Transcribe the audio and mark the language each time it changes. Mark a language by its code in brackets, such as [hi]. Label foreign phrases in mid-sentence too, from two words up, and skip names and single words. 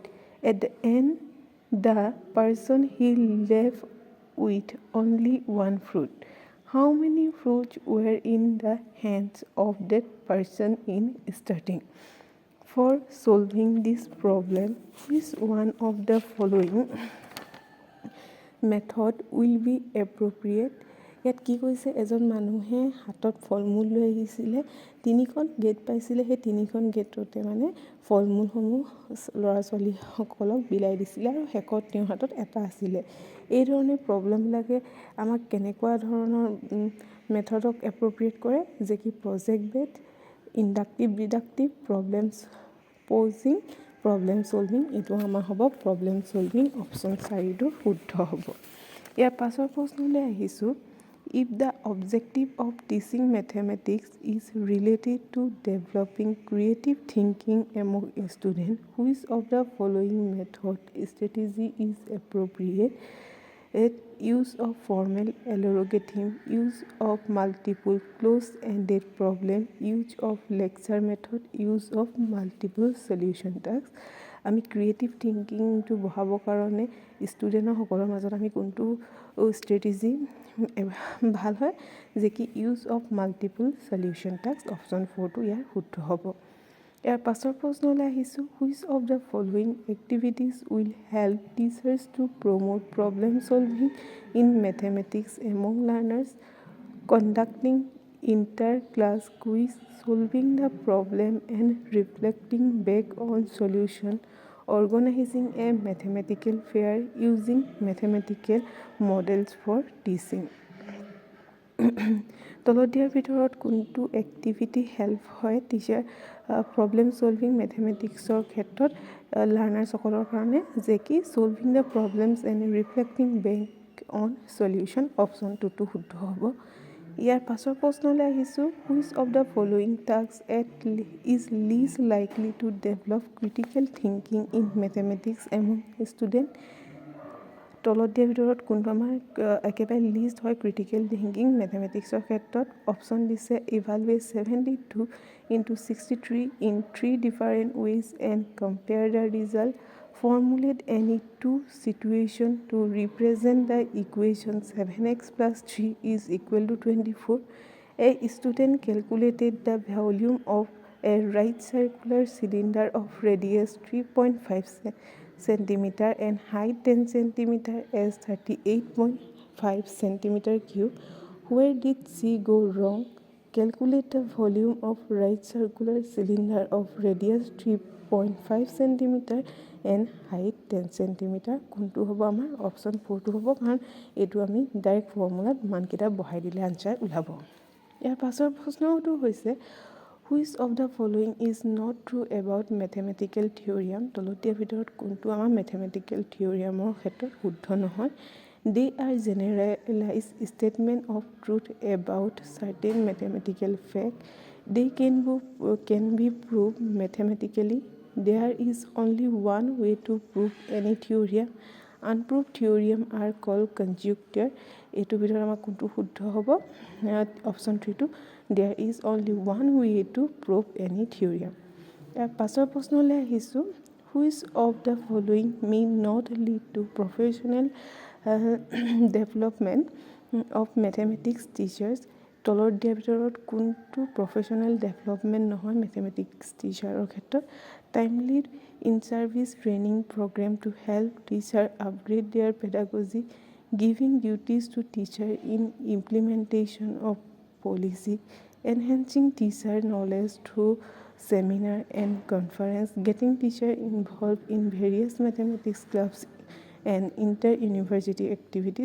[en] At the end, the person he left with only one fruit. How many fruits were in the hands of that person in starting? For solving this problem, which one of the following method will be appropriate? [as] ইয়াত কি কৈছে এজন মানুহে হাতত ফল মূল লৈ আহিছিলে, 3খন গেট পাইছিলে, সেই 3খন গেটতে ফল মূলসমূহ ল'ৰা ছোৱালীসকলক বিলাই দিছিলে আৰু শেষত তেওঁৰ হাতত এটা আছিলে। এই ধৰণে প্ৰব্লেমবিলাকে আমাক কেনেকুৱা ধৰণৰ মেথডক এপ্ৰপ্ৰিয়েট কৰে যে কি [en] project based inductive deductive problems posing problem solving. [as] এইটো আমাৰ হ'ব [en] problem solving. [as] অপশ্যন 4টো শুদ্ধ হ'ব। ইয়াৰ পাছৰ প্ৰশ্নলৈ আহিছোঁ [en] if the objective of teaching mathematics is related to developing creative thinking among students, which of the following method strategy is appropriate? Use of formal algorithm, use of multiple closed-ended problem, use of lecture method, use of multiple solution tasks. [as] আমি [en] creative thinking [as] বঢ়াবৰ কাৰণে ষ্টুডেণ্টসকলৰ মাজত আমি কোনটো ষ্ট্ৰেটেজি ভাল হয় যে কি [en] use of multiple solution task. [as] অপশ্যন 4টো ইয়াৰ শুদ্ধ হ'ব। ইয়াৰ পাছৰ প্ৰশ্নলৈ আহিছোঁ [en] which of the following activities will help teachers to promote problem solving in mathematics among learners? কণ্ডাক্টিং inter-class quiz, solving the problem and reflecting back on solution, organizing a mathematical fair, using mathematical models for teaching. [as] তলত দিয়াৰ ভিতৰত কোনটো [en] activity help [as] হয় [en] teacher problem solving mathematics [as] ক্ষেত্ৰত লাৰ্ণাৰ্ছসকলৰ কাৰণে যে কি [en] solving the problems and reflecting back on solution. [as] অপশ্যন 2টো শুদ্ধ হ'ব। ইয়াৰ পাছৰ প্ৰশ্নলৈ আহিছোঁ [en] which of the following task is least likely to develop critical thinking in mathematics among student? [as] তলত দিয়াৰ ভিতৰত কোনটো আমাৰ একেবাৰে লিষ্ট হয় [en] critical thinking mathematics [as] ক্ষেত্ৰত? অপশ্যন দিছে [en] ইভালুৱেট 72 into 63 in 3 different ways and compare the result. Formulate any two situations to represent the equation 7x plus 3 is equal to 24. A student calculated the volume of a right circular cylinder of radius 3.5 centimeter and height 10 centimeter as 38.5 centimeter cube. Where did she go wrong? Calculate the volume of right circular cylinder of radius 3.5 centimeter and height 10 centimeter. [as] কোনটো হ'ব আমাৰ? অপশ্যন 4টো হ'ব, কাৰণ এইটো আমি [en] direct formula [as] মানকেইটা বহাই দিলে আনচাৰ ওলাব। ইয়াৰ পাছৰ প্ৰশ্নটো হৈছে [en] which of the following is not true about mathematical theorem? [as] তলত দিয়াৰ ভিতৰত কোনটো আমাৰ [en] mathematical theorem [as] ক্ষেত্ৰত শুদ্ধ নহয়? [en] they are generalize statement of truth about certain mathematical fact. they can be proved mathematically. There is only one way to prove any theorem. Unproved theorem are called conjecture. [as] এইটোৰ ভিতৰত আমাৰ কোনটো শুদ্ধ হ'ব? অপশ্যন 3টো [en] there is only one way to prove any theorem. [as] ইয়াৰ পাছৰ প্ৰশ্নলৈ আহিছোঁ, [en] which of the following may not lead to professional development of mathematics teachers? [as] তলত দিয়াৰ ভিতৰত কোনটো [en] professional development [as] নহয় [en] mathematics teacher [as] ক্ষেত্ৰত? [en] timely in service training program to help teacher upgrade their pedagogy, giving duties to teacher in implementation of policy, enhancing teacher knowledge through seminar and conference, getting teacher involved in various mathematics clubs and inter-university activities.